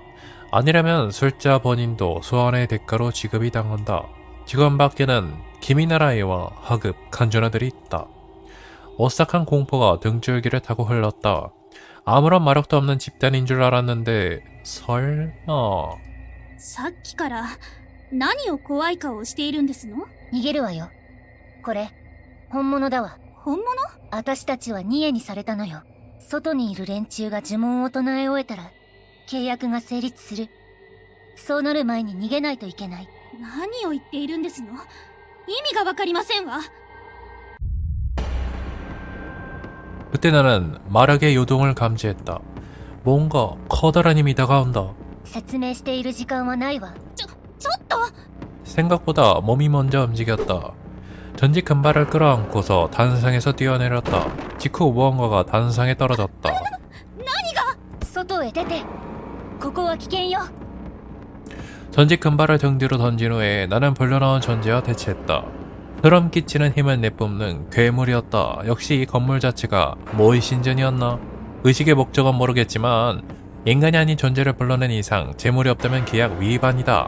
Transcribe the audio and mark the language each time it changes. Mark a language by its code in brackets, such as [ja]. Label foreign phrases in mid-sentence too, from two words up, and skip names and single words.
[ko] 아니라면 술자 본인도 소환의 대가로 지급이 당한다. 지금 밖에는 기미나라이와 하급, 간주나들이 있다. 오싹한 공포가 등줄기를 타고 흘렀다. 아무런 마력도 없는 집단인 줄 알았는데 설마... [ja] さっきから何を怖い顔をしているんですの？逃げるわよ。これ、本物だわ。本物？私たちはニエにされたのよ。外にいる連中が呪文を唱え終えたら、契約が成立する。そうなる前に逃げないといけない。何を言っているんですの？意味がわかりませんわ。 [ko] 그때 나는 마력의 요동을 감지했다. 뭔가 커다란 힘이 다가온다. [ja] 説明している時間はないわ。ちょっと！ [ko] 생각보다 몸이 먼저 움직였다. 전직 금발을 끌어안고서 단상에서 뛰어내렸다. 직후 무언가가 단상에 떨어졌다. [ja] 外へ出て。ここは危険よ。 [ko] 전직 금발을 등 뒤로 던진 후에 나는 불려나온 존재와 대치했다. 흐름 끼치는 힘을 내뿜는 괴물이었다. 역시 이 건물 자체가 모의 신전이었나? 의식의 목적은 모르겠지만 인간이 아닌 존재를 불러낸 이상 재물이 없다면 계약 위반이다.